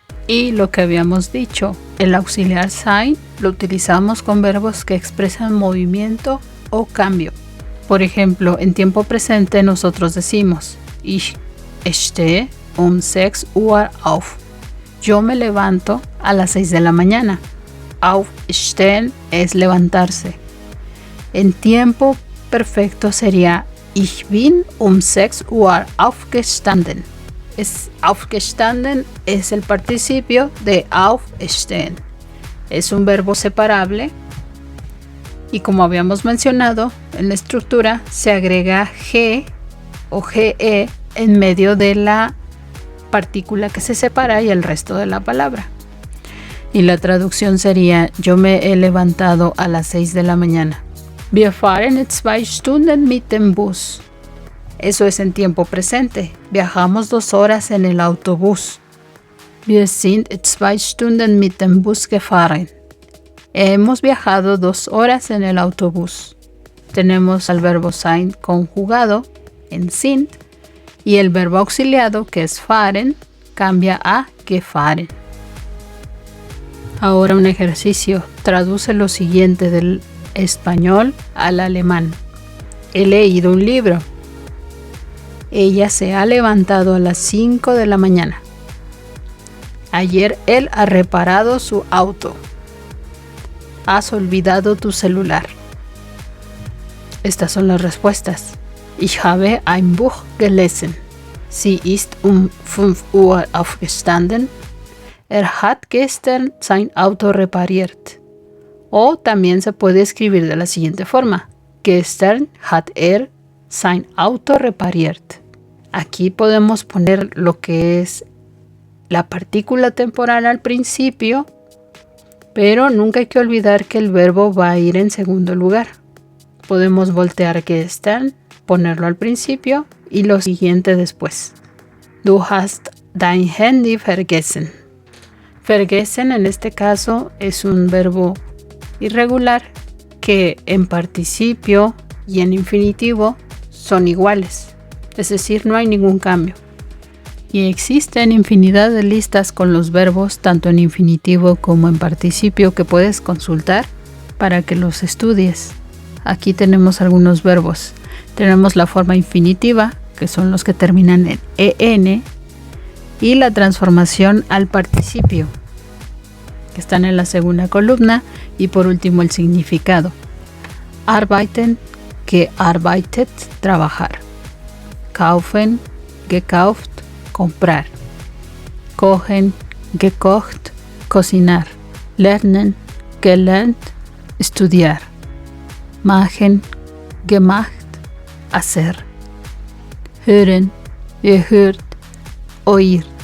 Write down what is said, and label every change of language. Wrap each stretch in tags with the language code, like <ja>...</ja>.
<es>Y lo que habíamos dicho, el auxiliar sein lo utilizamos con verbos que expresan movimiento o cambio. Por ejemplo, en tiempo presente nosotros decimos</es> <de>Ich stehe 6 Uhr auf.</de> <es>Yo me levanto a las 6 de la mañana. Aufstehen es levantarse. En tiempo perfecto sería</es> <de>Ich bin 6 Uhr aufgestanden.</de> <es>Aufgestanden es el participio de aufstehen. Es un verbo separable y como habíamos mencionado, en la estructura se agrega G o GE en medio de la partícula que se separa y el resto de la palabra. Y la traducción sería: yo me he levantado a las 6 de la mañana.</es> <de>Wir fahren 2 Stunden mit dem Bus.</de> <es>Eso es en tiempo presente. Viajamos 2 horas en el autobús.</es> <de>Wir sind 2 Stunden mit dem Bus gefahren.</de> <es>Hemos viajado 2 horas en el autobús. Tenemos al verbo sein conjugado en sind y el verbo auxiliado, que es fahren, cambia a gefahren. Ahora un ejercicio. Traduce lo siguiente del español al alemán. He leído un libro. Ella se ha levantado a las 5 de la mañana. Ayer él ha reparado su auto. Has olvidado tu celular. Estas son las respuestas.</es> <de>Ich habe ein Buch gelesen. Sie ist 5 Uhr aufgestanden. Hat gestern sein Auto repariert.</de> <es>O también se puede escribir de la siguiente forma.</es> <de>Gestern hat sein Auto repariert.</de> <es>Aquí podemos poner lo que es la partícula temporal al principio, pero nunca hay que olvidar que el verbo va a ir en segundo lugar. Podemos voltear gestern, ponerlo al principio y lo siguiente después.</es> <de>Du hast dein Handy vergessen.</de> <es>Vergessen en este caso es un verbo irregular que en participio y en infinitivo son iguales. Es decir, no hay ningún cambio. Y existen infinidad de listas con los verbos, tanto en infinitivo como en participio, que puedes consultar para que los estudies. Aquí tenemos algunos verbos. Tenemos la forma infinitiva, que son los que terminan en en, y la transformación al participio, que están en la segunda columna, y por último el significado.</es> <de>Arbeiten, gearbeitet,</de> <es>trabajar.</es> <de>Kaufen, gekauft,</de> <es>comprar.</es> <de>Kochen, gekocht,</de> <es>cocinar.</es> <de>Lernen, gelernt,</de> <es>estudiar.</es> <de>Machen, gemacht,</de> <es>hacer.</es> <de>Hören, gehört,</de> <es>oír.</es>